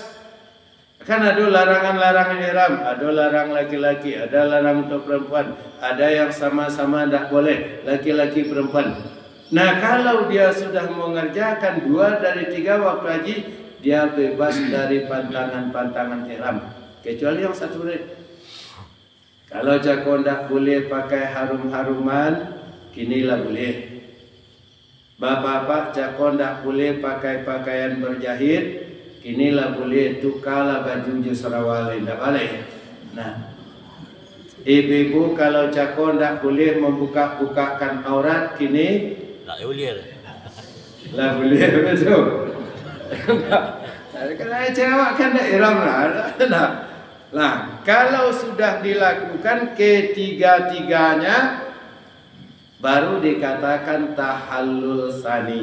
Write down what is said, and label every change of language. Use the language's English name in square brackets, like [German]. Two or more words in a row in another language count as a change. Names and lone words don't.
[Indonesian] Kan ada larangan-larangan ihram, ada larang laki-laki, ada larang untuk perempuan, ada yang sama-sama tidak boleh laki-laki perempuan. Nah, kalau dia sudah mengerjakan 2 dari 3 waktu haji, dia bebas dari pantangan-pantangan ihram. Kecuali yang 1 menit. [Malay] Kalau cakon tak boleh pakai harum-haruman, kinilah boleh. Bapak-bapak cakon tak boleh pakai pakaian berjahit, kinilah boleh. Tukarlah baju Sarawali, tak boleh. Nah, ibu-ibu kalau cakon tak boleh membuka-bukakan aurat, kini tak boleh lah boleh betul. Kalau cewek kan dah ihram lah. [Indonesian] Nah, kalau sudah dilakukan ketiga-tiganya baru dikatakan tahallul sani.